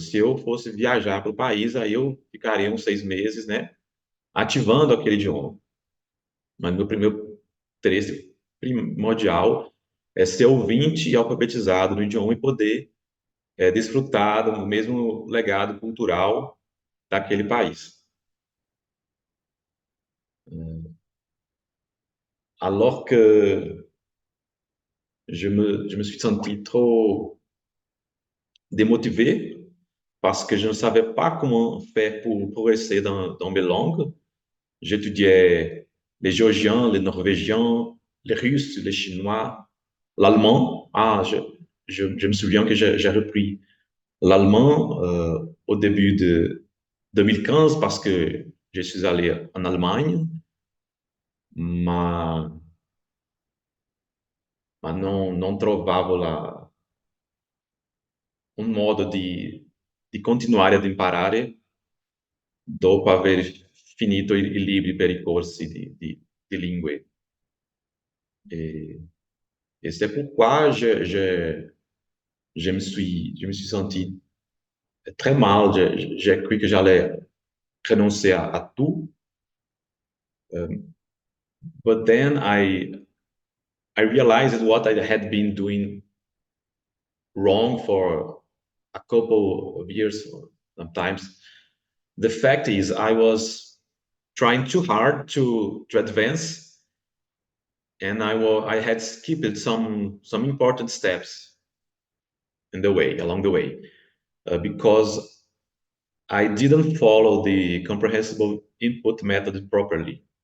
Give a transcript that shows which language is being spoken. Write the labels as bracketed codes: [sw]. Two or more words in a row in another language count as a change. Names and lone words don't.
[pt] Se eu fosse viajar para o país, aí eu ficaria uns 6 meses, né, ativando aquele idioma. Mas meu primeiro interesse primordial é ser ouvinte e alfabetizado no idioma e poder desfrutar do mesmo legado cultural daquele país. [fr] Alors que je me suis senti trop démotivé parce que je ne savais pas comment faire pour progresser dans mes langues. J'étudiais les géorgiens, les norvégiens, les russes, les chinois, l'allemand. Ah, je me souviens que j'ai repris l'allemand au début de 2015 parce que je suis allé en Allemagne, [it] ma, ma non trovavo un modo di continuare ad imparare dopo aver finito i libri per i corsi di lingue. [fr] Et, et c'est pourquoi je me suis senti très mal. J'ai cru que j'allais renoncer à tout. [en] But then I realized what I had been doing wrong for a couple of years, sometimes. The fact is, I was trying too hard to advance, and I had skipped some important steps along the way, because I didn't follow the comprehensible input method properly.